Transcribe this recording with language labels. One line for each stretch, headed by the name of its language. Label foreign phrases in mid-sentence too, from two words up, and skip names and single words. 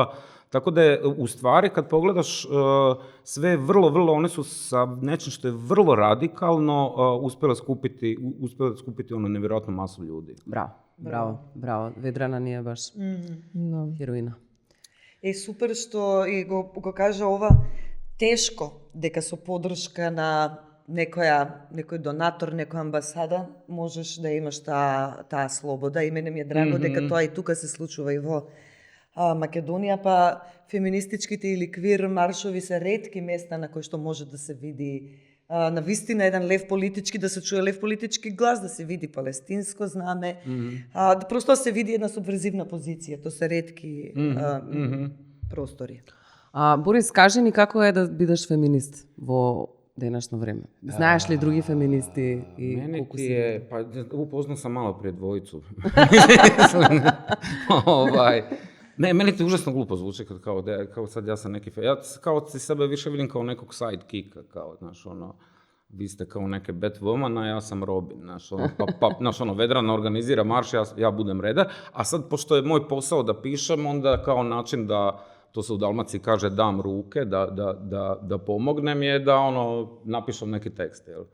Croatian: Tako da je, u stvari, kad pogledaš, sve vrlo, one su sa nečim što je vrlo radikalno uspjele skupiti nevjerojatnu masu ljudi. Bravo. Vedrana nije baš heroina. Super što i
Macedonian: го кажа ова, тешко дека со подршка на некој донатор, некоја амбасада, можеш да имаш таа слобода. И мене ми е драго дека тоа и тука се случува и во Македонија, па феминистичките или квир маршови се ретки места на кои што може да се види на вистина еден лев политички, да се чуе лев политички глас, да се види палестинско знаме, да просто се види една субверзивна позиција. То се ретки простори. Борис, кажи ни како е да бидеш феминист во денешно време? Знаеш ли други феминисти и колку си?
Croatian: Upoznao sam malo prije dvojicu. Ne, meni to užasno glupo zvuči kao sad ja sam neki... Ja kao si sebe više vidim kao nekog sidekicka, kao, znaš, vi ste kao neke Batwoman, a ja sam Robin, znaš, Vedrana organizira marš, ja budem redar, a sad, pošto je moj posao da pišem, onda kao način da, to se u Dalmaciji kaže, dam ruke, da pomognem je da, napišem neki tekst, jel?